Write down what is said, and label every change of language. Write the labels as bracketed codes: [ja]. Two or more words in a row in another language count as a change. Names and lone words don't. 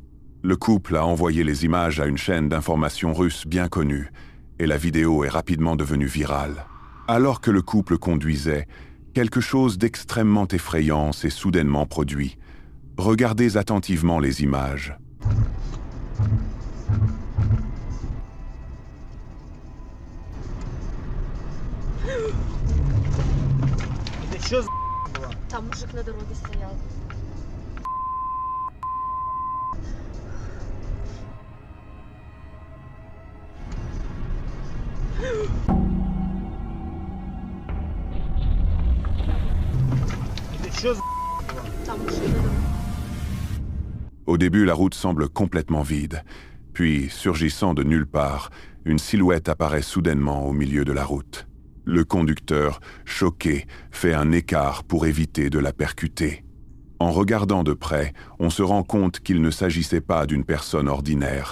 [fr] Le couple a envoyé les images à une chaîne d'information russe bien connue, et la vidéo est rapidement devenue virale. Alors que le couple conduisait, quelque chose d'extrêmement effrayant s'est soudainement produit. Regardez attentivement les images. [ru] Там мужик на дороге стоял. Там мужик на дороге. [fr] Au début, la route semble complètement vide. Puis, surgissant de nulle part, une silhouette apparaît soudainement au milieu de la route. Le conducteur, choqué, fait un écart pour éviter de la percuter. En regardant de près, on se rend compte qu'il ne s'agissait pas d'une personne ordinaire.